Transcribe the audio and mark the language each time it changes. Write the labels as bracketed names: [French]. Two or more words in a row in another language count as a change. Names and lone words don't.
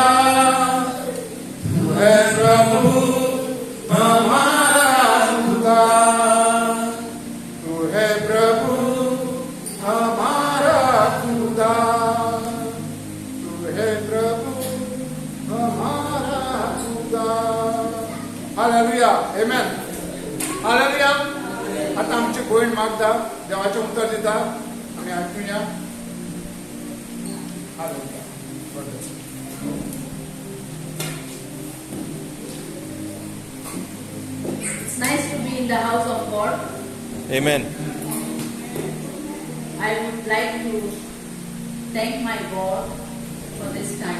[Hindi] तू है प्रभु हमारा खुदा, तू है प्रभु हमारा खुदा, तू है प्रभु हमारा खुदा. हालेलुया. आमेन. हालेलुया. [Konkani] आता आमची भयण मागता, देवाचें उतर दिता. आमी आयकुया. हालेलुया. [English] It's nice to be in the house of God. Amen. I would like to thank my God for this time.